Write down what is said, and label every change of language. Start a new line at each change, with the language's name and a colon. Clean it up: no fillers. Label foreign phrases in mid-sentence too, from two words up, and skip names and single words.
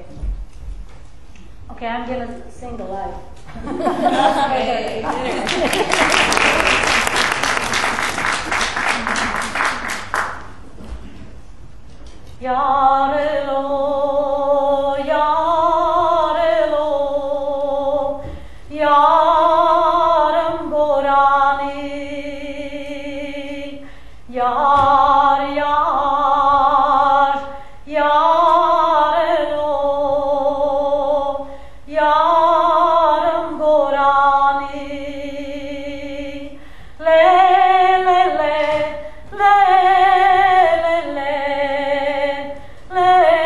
English: Okay, I'm gonna sing the live.
Kurdish: Yarelo, yarelo, yaram gorani. Yar, yar, yarelo, yaram gorani. Le, le, le, le, le, le, le,